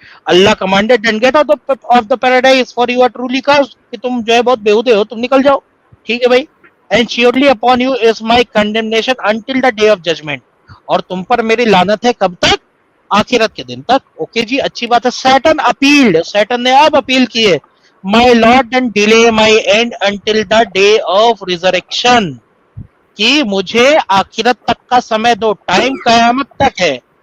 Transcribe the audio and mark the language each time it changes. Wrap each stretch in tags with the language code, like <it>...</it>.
<en>Allah commanded don't get out of the paradise for you are truly cast,</en> <hi>कि तुम जो है बहुत बेहुदे हो, तुम निकल जाओ, ठीक है भाई?</hi> <en>And surely upon you is my condemnation until the day of judgment.</en> <hi>और तुम पर मेरी लानत है कब तक? आखिरत के दिन तक। ओके जी, अच्छी बात है।</hi> <en>Satan appealed,</en> <hi>सैटन ने अब अपील की है,</hi> <en>my lord don't delay my end until the day of resurrection,</en> <hi>कि मुझे आखिरत तक का समय दो, टाइम कयामत तक है।</hi>